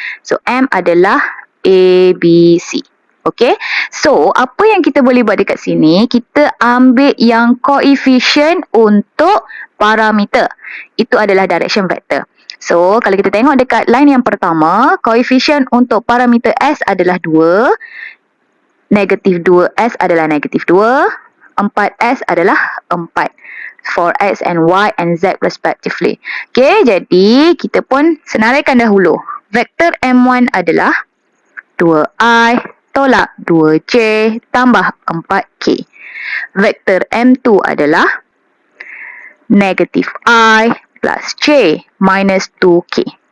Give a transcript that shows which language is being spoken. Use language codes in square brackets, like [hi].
[ms] So M adalah A, B, C. Okay, so apa yang kita boleh buat dekat sini, kita ambil yang koefisien untuk parameter. Itu adalah direction vector. So, kalau kita tengok dekat line yang pertama, koefisien untuk parameter S adalah 2, negatif 2S adalah negatif 2, 4S adalah 4. [en] For X and Y and Z respectively. [ms] Okay, jadi kita pun senaraikan dahulu. Vektor M1 adalah 2I tolak 2J tambah 4K. Vektor M2 adalah negatif I plus J minus 2K.